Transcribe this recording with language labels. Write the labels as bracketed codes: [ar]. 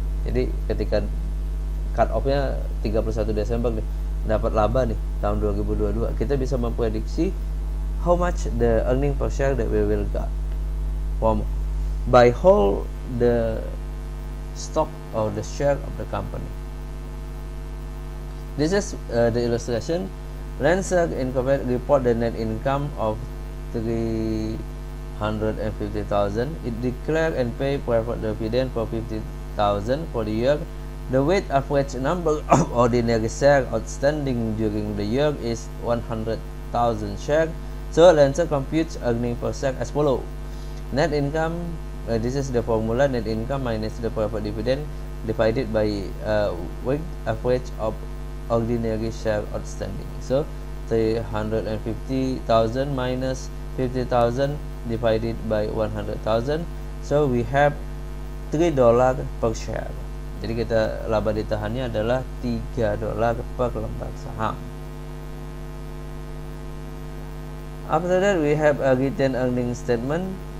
[id] Jadi ketika cut off-nya 31 Desember nih, dapat laba nih tahun 2022, kita bisa memprediksi [en] how much the earning per share that we will get from by hold the stock or the share of the company. This is the illustration. Landshark Incorporated report the net income of 350,000. It declared and paid preferred dividend for 50,000 for the year. The weighted average number of ordinary shares outstanding during the year is 100,000 shares. So Landshark computes earning per share as follows. Net income, this is the formula, net income minus the preferred dividend divided by weighted average of ordinary share outstanding. So 350,000 minus 50,000 divided by 100,000. So we have $3 per share. [id] Jadi kita laba ditahannya adalah $3 per lembar saham. [en] After that we have a retained earnings statement.